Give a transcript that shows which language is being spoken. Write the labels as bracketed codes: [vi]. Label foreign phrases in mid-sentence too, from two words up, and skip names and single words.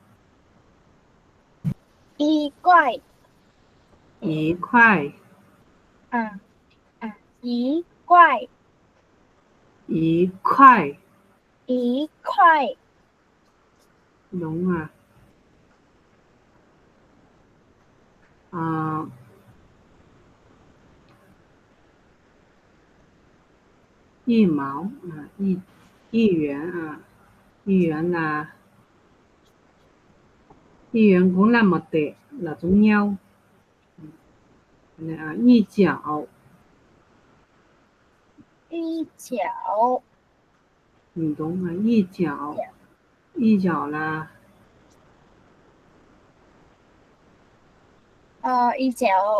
[zh] 一块. 一块. À. 一块. 一块. 一块. [vi] Đúng rồi. [zh] 一毛 一元 一元 [vi] là 一元 cũng là một tệ, là giống nhau. [zh] 一角. 一角. [vi] Đúng rồi, [zh] 一角. 一角 [vi] là [zh] 一角.